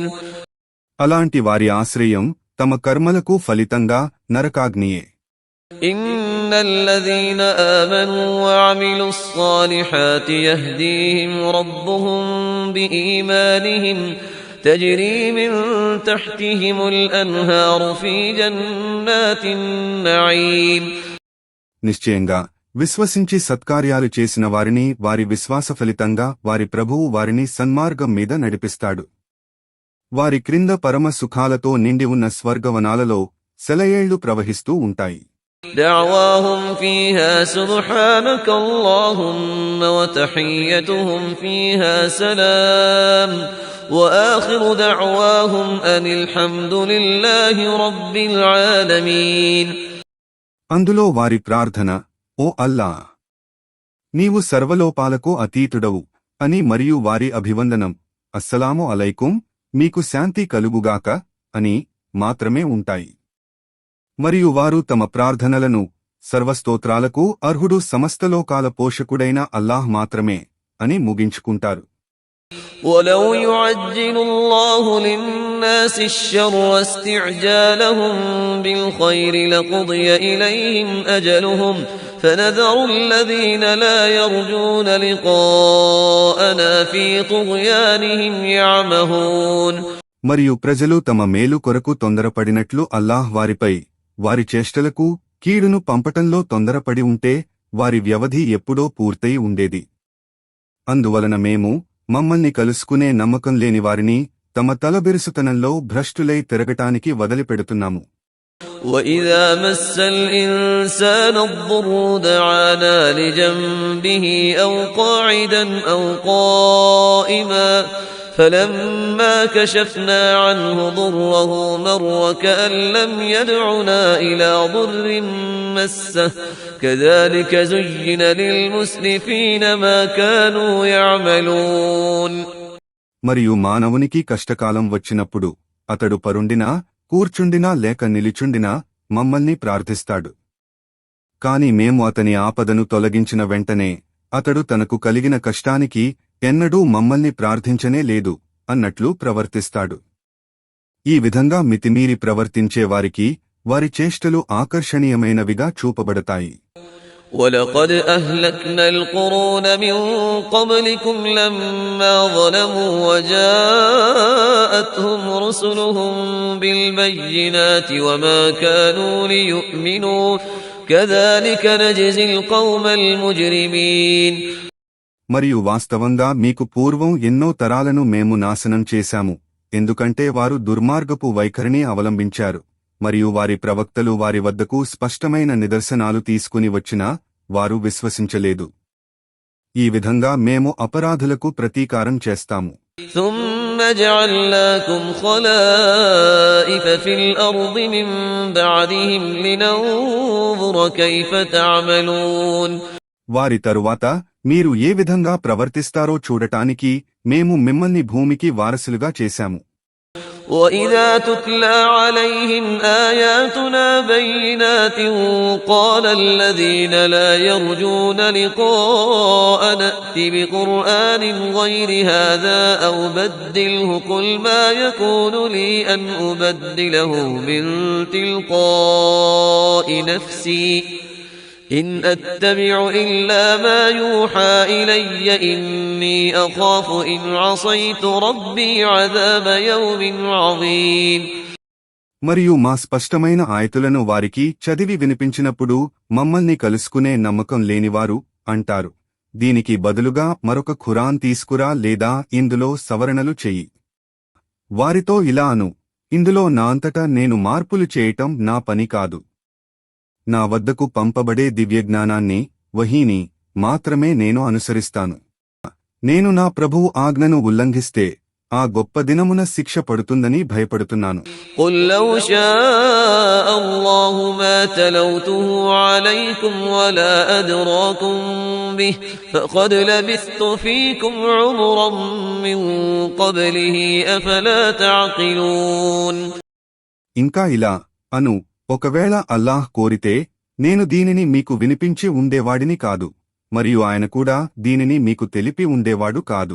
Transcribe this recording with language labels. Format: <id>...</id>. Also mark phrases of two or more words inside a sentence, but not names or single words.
<te>అలాంటి వారి ఆశ్రయం తమ కర్మలకు ఫలితంగా నరకాగ్నియే.</te> <ar>إن الذين آمنوا وعملوا الصالحات يهديهم ربهم بإيمانهم تجري من تحتهم الأنهار في جنات النعيم</ar> <te>నిశ్చయంగా విశ్వసించి సత్కార్యాలు చేసిన వారిని వారి విశ్వాస ఫలితంగా వారి ప్రభువు వారిని సన్మార్గం మీద నడిపిస్తాడు. వారి క్రింద పరమ సుఖాలతో నిండి ఉన్న స్వర్గవనాలలో సెలయేళ్లు ప్రవహిస్తూ ఉంటాయి.</te> <ar>دعواهم فيها سبحانك اللهم وتحيتهم فيها سلام وآخر دعواهم أن الحمد لله رب العالمين</ar> <te>అందులో వారి ప్రార్థన, ఓ అల్లా, నీవు సర్వలోపాలకు అతీతుడవు అని, మరియు వారి అభివందనం,</te> <ar>السلام عليكم,</ar> <te>మీకు శాంతి కలుగుగాక అని మాత్రమే ఉంటాయి. మరియు వారు తమ ప్రార్థనలను సర్వస్తోత్రాలకు అర్హుడు సమస్తలోకాల పోషకుడైన అల్లాహ్ మాత్రమే అని ముగించుకుంటారు.</te> <ar>ولو يعجل الله للناس الشر استعجالهم بالخير لقضي إليهم أجلهم فنذر الذين لا يرجون لقاءنا في طغيانهم يعمهون</ar> <te>మరియు ప్రజలు తమ మేలు కొరకు తొందరపడినట్లు అల్లాహ్ వారిపై వారి చేష్టలకు కీడును పంపటంలో తొందరపడి ఉంటే వారి వ్యవధి ఎప్పుడో పూర్తయి ఉండేది. అందువలన మేము మమ్మల్ని కలుసుకునే నమ్మకం లేని వారిని తమ తలబిరుసుతనంలో భ్రష్టులై తిరగటానికి వదిలిపెడుతున్నాము.</te> <ar>وَإِذَا مَسَّ الْإِنسَانَ الضُّرُّ دَعَانَا لِجَنبِهِ أَوْ قَاعِدًا أَوْ قَائِمًا فَلَمَّا كَشَفْنَا عَنْهُ ضُرَّهُ مَرَّ كَأَن لَّمْ يَدْعُنَا إِلَى ضُرٍّ مَّسَّهُ كَذَلِكَ زُيِّنَ لِلْمُسْرِفِينَ مَا كَانُوا يَعْمَلُونَ</ar> <te>మరియు మానవునికి కష్టకాలం వచ్చినప్పుడు అతడు పరుండినా కూర్చుండినా లేక నిలిచుండినా మమ్మల్ని ప్రార్థిస్తాడు. కాని మేము అతని ఆపదను తొలగించిన వెంటనే అతడు తనకు కలిగిన కష్టానికి ఎన్నడూ మమ్మల్ని ప్రార్థించనే లేదు అన్నట్లు ప్రవర్తిస్తాడు. ఈ విధంగా మితిమీరి ప్రవర్తించే వారికి వారి చేష్టలు ఆకర్షణీయమైనవిగా చూపబడతాయి.</te> <ar>وَلَقَدْ أَهْلَكْنَا الْقُرُونَ مِنْ قَبْلِكُمْ لَمَّا ظَلَمُوا وَجَاءَتْهُمْ رُسُلُهُم بِالْبَيِّنَاتِ وَمَا كَانُوا لِيُؤْمِنُوا كَذَلِكَ نَجْزِي الْقَوْمَ الْمُجْرِمِينَ</ar> <te>మరియు వాస్తవంగా మీకు పూర్వం ఎన్నో తరాలను మేము నాశనం చేశాము, ఎందుకంటే వారు దుర్మార్గపు వైఖరిని అవలంబించారు. మరియు వారి ప్రవక్తలు వారి వద్దకు స్పష్టమైన నిదర్శనాలు తీసుకుని వచ్చినా వారు విశ్వసించలేదు. ఈ విధంగా మేము అపరాధులకు ప్రతీకారం చేస్తాము.</te> <ar>ثُمَّ جَعَلْنَاكُمْ خَلَائِفَ فِي الْأَرْضِ مِنْ بَعْدِهِمْ لِنَنْظُرَ كَيْفَ تَعْمَلُونَ</ar> <te>వారి తరువాత మీరు ఏ విధంగా ప్రవర్తిస్తారో చూడటానికి మేము మిమ్మల్ని భూమికి వారసులుగా చేశాము.</te> <ar>وَإِذَا تُتْلَى عَلَيْهِمْ آيَاتُنَا بَيِّنَاتٍ قَالَ الَّذِينَ لَا يَرْجُونَ لِقَاءَنَا ائْتِ بِقُرْآنٍ غَيْرِ هَذَا أَوْ بَدِّلْهُ قُلْ مَا يَكُونُ لِي أَنْ أُبَدِّلَهُ مِنْ تِلْقَاءِ نَفْسِي إِنْ أَتَّبِعُ إِلَّا مَا يُوحَى إِلَيَّ إِنِّي أَخَافُ إِنْ عَصَيْتُ رَبِّي عَذَابَ يَوْمٍ عَظِيمٍ</ar> <te>మరియు మా స్పష్టమైన ఆయతులను వారికి చదివి వినిపించినప్పుడు మమ్మల్ని కలుసుకునే నమ్మకం లేనివారు అంటారు, దీనికి బదులుగా మరొక ఖురాన్ తీసుకురా లేదా ఇందులో సవరణలు చెయ్యి. వారితో ఇలా అను, ఇందులో నా అంతటా నేను మార్పులు చేయటం నా పని కాదు. నా వద్దకు పంపబడే దివ్యజ్ఞానాన్ని, వహీని మాత్రమే నేను అనుసరిస్తాను. నేను నా ప్రభువు ఆజ్ఞను ఉల్లంఘిస్తే ఆ గొప్ప దినమున శిక్ష పడుతుందని భయపడుతున్నాను.</te> <ar>قُلْ لَوْ شَاءَ اللَّهُ مَا تَلَوْتُهُ عَلَيْكُمْ وَلَا أَدْرَاكُمْ بِهِ فَقَدْ لَبِثْتُ فِيكُمْ عُمُرًا مِّن قَبْلِهِ أَفَلَا تَعْقِلُونَ</ar> <te>ఇంకా ఇలా అను, ఒకవేళ అల్లాహ్ కోరితే నేను దీనిని మీకు వినిపించి ఉండేవాడిని కాదు, మరియు ఆయన కూడా దీనిని మీకు తెలిపి ఉండేవాడు కాదు.</te>